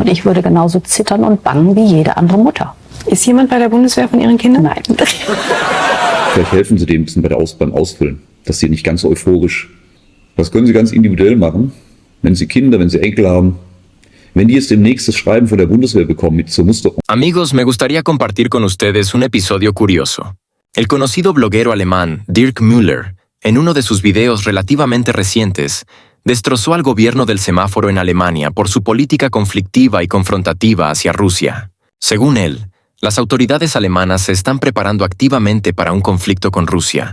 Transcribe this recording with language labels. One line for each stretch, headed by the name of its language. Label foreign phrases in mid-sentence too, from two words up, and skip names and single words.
German: Und ich würde genauso zittern und bangen wie jede andere Mutter. Ist jemand bei der Bundeswehr von Ihren Kindern? Nein. Vielleicht helfen Sie dem ein bisschen beim Ausfüllen, dass Sie nicht ganz so euphorisch. Das können Sie ganz individuell machen, wenn Sie Kinder, wenn Sie Enkel haben. Wenn die jetzt demnächst das Schreiben von der Bundeswehr bekommen mit zur Muster.
Spanish: Amigos, me gustaría compartir con ustedes un episodio curioso. El conocido bloguero alemán Dirk Müller, en uno de sus videos relativamente recientes, destrozó al gobierno del semáforo en Alemania por su política conflictiva y confrontativa hacia Rusia. Según él, las autoridades alemanas se están preparando activamente para un conflicto con Rusia.